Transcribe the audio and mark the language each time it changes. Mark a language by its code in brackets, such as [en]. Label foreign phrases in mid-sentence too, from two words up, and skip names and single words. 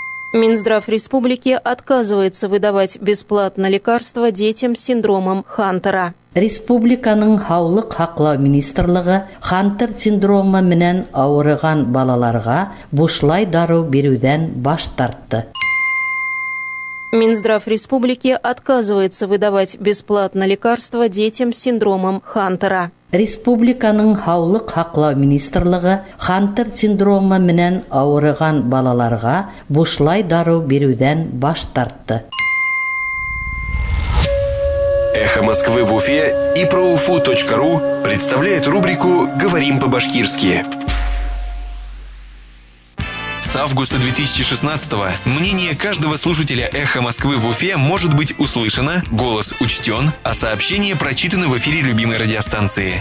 [ru] Минздрав республики отказывается выдавать бесплатно лекарства детям с синдромом Хантера. [ba] Республиканың Һаулык һаклау министрлыгы Хантер синдромы менән авырыган балаларга бушлай дару бирүдән баш тартты. [ru] Минздрав республики отказывается выдавать бесплатно лекарства детям с синдромом Хантера. [ba] Республиканың Һаулык һаклау министрлыгы Хантер синдромы менән авырыган балаларга бушлай дару бирүдән баш тартты. [ru] Эхо Москвы в Уфе и проуфу.ру представляет рубрику «Говорим по-башкирски». С августа 2016-го мнение каждого слушателя «Эхо Москвы» в Уфе может быть услышано, голос учтен, а сообщения прочитаны в эфире любимой радиостанции.